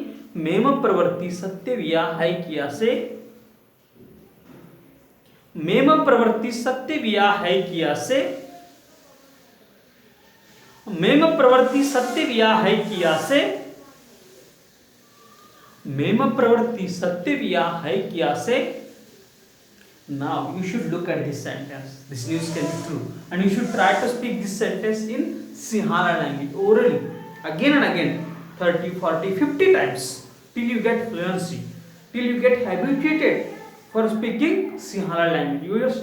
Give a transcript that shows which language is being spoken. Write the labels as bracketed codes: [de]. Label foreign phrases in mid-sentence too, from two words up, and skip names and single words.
[si] මෙම ප්‍රවෘත්තිය සත්‍ය විය හැකිය. [en] Say. [si] මෙම ප්‍රවෘත්තිය සත්‍ය විය හැකිය. [en] Say. [si] මෙම ප්‍රවෘත්තිය සත්‍ය විය හැකිය. [en] Say. [si] මෙම ප්‍රවෘත්තිය සත්‍ය විය හැකිය. [en] Say. Now you should look at this sentence. This news can be true, and you should try to speak this sentence in Sinhala language orally again and again, 30, 40, 50 times till you get fluency, till you get habituated for speaking Sinhala language.